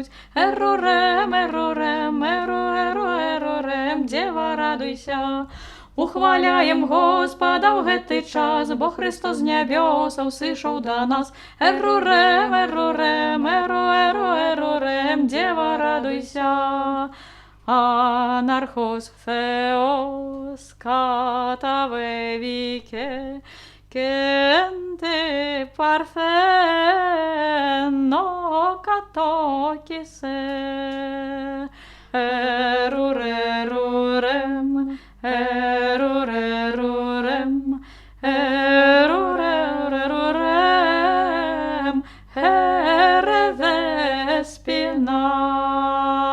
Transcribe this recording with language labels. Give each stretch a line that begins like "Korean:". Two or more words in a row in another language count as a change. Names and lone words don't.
Belarusian: Эрурем, эрурем, эру-эру-эрурем, дева, радуйся. Ухваляем Господа ў гэты час, бо Христос з нябёсаў сышоў да нас. Эрурем, эрурем, эру-эру-эрурем, дева, радуйся.
Greek: Анархос Θεός καταβεβήκε και εν τη παρθένο κατόκισε. Ερουρερουρεμ, ερουρερουρεμ, ερουρερουρεμ, ερεδεσπινά.